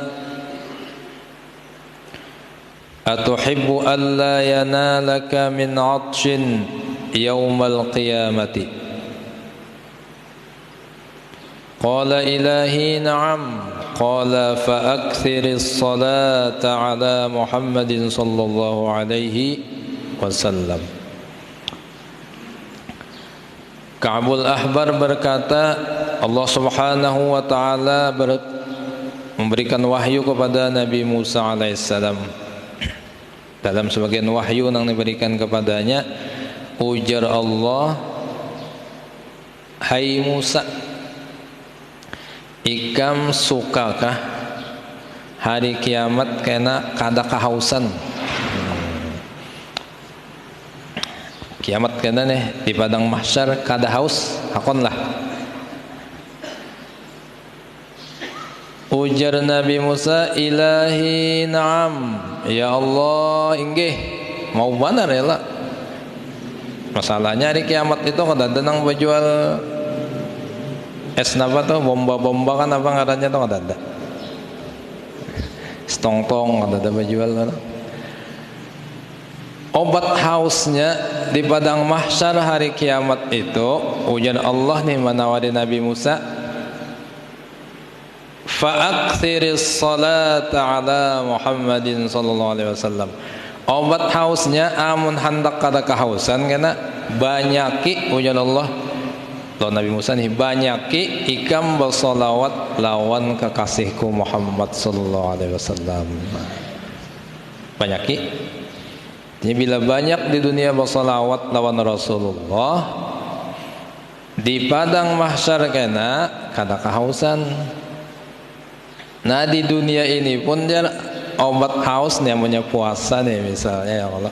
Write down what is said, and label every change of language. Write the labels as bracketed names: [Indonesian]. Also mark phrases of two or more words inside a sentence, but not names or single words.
[Arabic] أتحب ألا ينالك من عطش يوم القيامة قال إلهي نعم قال فأكثر الصلاة على محمد صلى الله عليه وسلم. [Indonesian] Ka'bul Ahbar berkata, Allah [Arabic] سبحانه وتعالى [Indonesian] memberikan wahyu kepada Nabi Musa alaihissalam. [Banjar] Dalam sebagian wahyu yang diberikan kepadanya, ujar Allah, hai Musa, ikam sukakah hari kiamat kena kada kehausan? Kiamat kena nih di padang mahsyar kada haus, hakonlah. Ujar Nabi Musa, [Arabic] إلهي نعم, يا الله [Banjar] inggih, mau benar ya lah. Masalahnya hari kiamat itu kada ada nang berjual es napa tuh, bomba-bomba kan apa ngarannya tuh kada ada. Stong-tong kada ada berjual. Obat hausnya di padang mahsyar hari kiamat itu, ujar Allah nih menawari Nabi Musa, [Arabic] فأكثر الصلاة على محمد صلى الله عليه وسلم. [Banjar] Obat hausnya amun hendak kada kehausan kena banyaki, ujar Allah lawan Nabi Musa nih, banyaki ikam bersolawat lawan kekasihku Muhammad [Arabic] صلى الله عليه وسلم. [Banjar] Banyaki. Jadi bila banyak di dunia bersolawat lawan Rasulullah, di padang mahsyar kena kada kehausan. Nah di dunia ini pun dia obat haus nih, namanya puasa nih misalnya, [Arabic] يا الله.